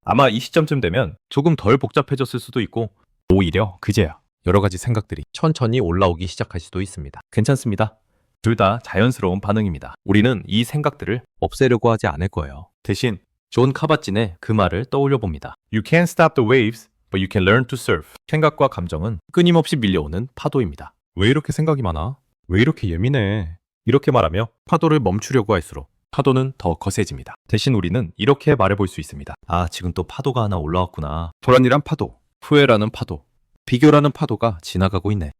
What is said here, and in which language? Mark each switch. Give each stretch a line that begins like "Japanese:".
Korean: 아마 이 시점쯤 되면 조금 덜 복잡해졌을 수도 있고 오히려 그제야 여러 가지 생각들이 천천히 올라오기 시작할 수도 있습니다. 괜찮습니다. 둘 다 자연스러운 반응입니다. 우리는 이 생각들을 없애려고 하지 않을 거예요. 대신 존 카바진의 그 말을 떠올려 봅니다.
English: You can't stop the waves, but you can learn to surf.
Korean: 생각과 감정은 끊임없이 밀려오는 파도입니다. 왜 이렇게 생각이 많아? 왜 이렇게 예민해? 이렇게 말하며 파도를 멈추려고 할수록 파도는 더 거세집니다. 대신 우리는 이렇게 말해볼 수 있습니다. 아, 지금 또 파도가 하나 올라왔구나. 불안이란 파도, 후회라는 파도, 비교라는 파도가 지나가고 있네.